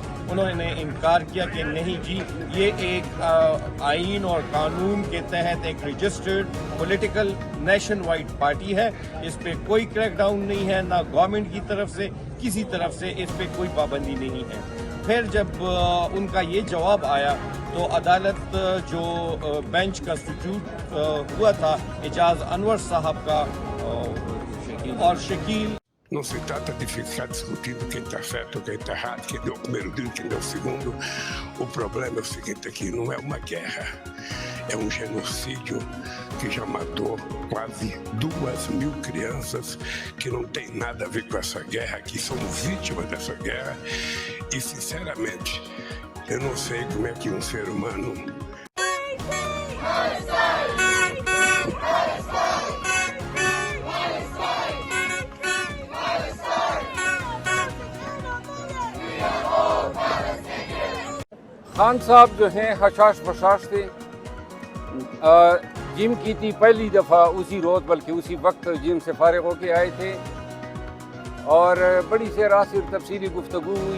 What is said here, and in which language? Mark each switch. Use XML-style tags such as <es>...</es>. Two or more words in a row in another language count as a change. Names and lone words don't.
<ur>انہوں نے انکار کیا کہ نہیں جی، یہ ایک آئین اور قانون کے تحت ایک</ur> <en>registered political nation wide party</en> <ur>ہے، اس پہ کوئی کریک ڈاؤن نہیں ہے، نہ گورنمنٹ کی طرف سے کسی طرف سے اس پہ کوئی پابندی نہیں ہے. پھر جب ان کا یہ جواب آیا تو عدالت جو</ur> <en>bench constitute</en> <ur>ہوا تھا اعجاز انور صاحب کا اور شکیل.</ur> <pt>Não se trata de ficar discutindo quem está certo ou quem está errado, quem deu o primeiro tiro, quem deu o segundo. O problema é o seguinte aqui, não é uma guerra, é um genocídio que já matou quase 2.000 crianças que não tem nada a ver com essa guerra, que são vítimas dessa guerra. E, sinceramente, eu não sei como é que um ser humano...</pt> <ur>خان صاحب جو ہیں ہشاش بشاش تھے، جم کی تھی پہلی دفعہ اسی روز، بلکہ اسی وقت جم سے فارغ ہو کے آئے تھے اور بڑی سے راسر تفصیلی گفتگو ہوئی.</ur>